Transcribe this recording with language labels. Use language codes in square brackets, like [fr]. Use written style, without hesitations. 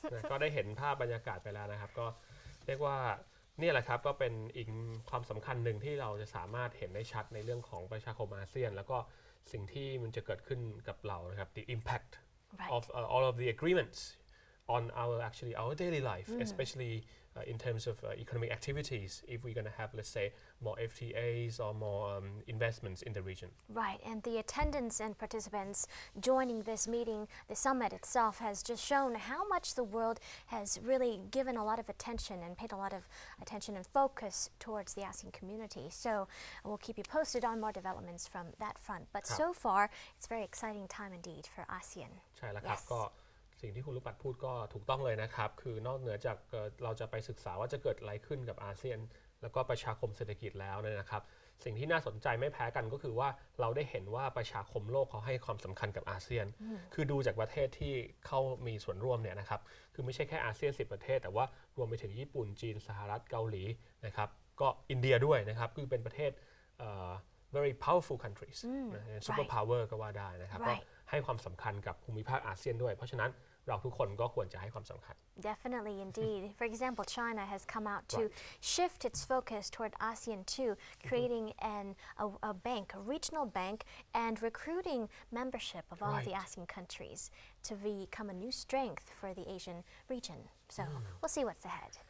[th] ก็ได้เห็นภาพบรรยากาศไปแล้วนะครับก็เรียกว่านี่แหละครับก็เป็นอีกความสำคัญหนึ่งที่เราจะสามารถเห็นได้ชัดในเรื่องของประชาคมอาเซียนแล้วก็สิ่งที่มันจะเกิดขึ้นกับเรานะครับ [en] the impact of all of the agreements on our daily life especially in terms of economic activities if we're going to have let's say more FTAs or more investments in the region. Right, and the attendance and participants joining this meeting, the summit itself has just shown how much the world has really given a lot of attention and paid a lot of attention and focus towards the ASEAN community. So we'll keep you posted on more developments from that front. But so far, it's a very exciting time indeed for ASEAN. [th] ใช่แล้วครับก็สิ่งที่คุณลูกปัดพูดก็ถูกต้องเลยนะครับคือนอกเหนือจากเราจะไปศึกษาว่าจะเกิดอะไรขึ้นกับอาเซียนแล้วก็ประชาคมเศรษฐกิจแล้วนะครับสิ่งที่น่าสนใจไม่แพ้กันก็คือว่าเราได้เห็นว่าประชาคมโลกเขาให้ความสำคัญกับอาเซียน คือดูจากประเทศที่เข้ามีส่วนร่วมเนี่ยนะครับคือไม่ใช่แค่อาเซียน10 ประเทศแต่ว่ารวมไปถึงญี่ปุ่นจีนสหรัฐเกาหลีนะครับก็อินเดียด้วยนะครับคือเป็นประเทศ [en] very powerful countries super power [th] ก็ว่าได้นะครับก็ให้ความสำคัญกับภูมิภาคอาเซียนด้วยเพราะฉะนั้นเราทุกคนก็ควรจะให้ความสำคัญ [en] Definitely, indeed. For example, China has come out to shift its focus toward ASEAN too, creating a bank, a regional bank, and recruiting membership of all of the ASEAN countries to become a new strength for the Asian region. So we'll see what's ahead.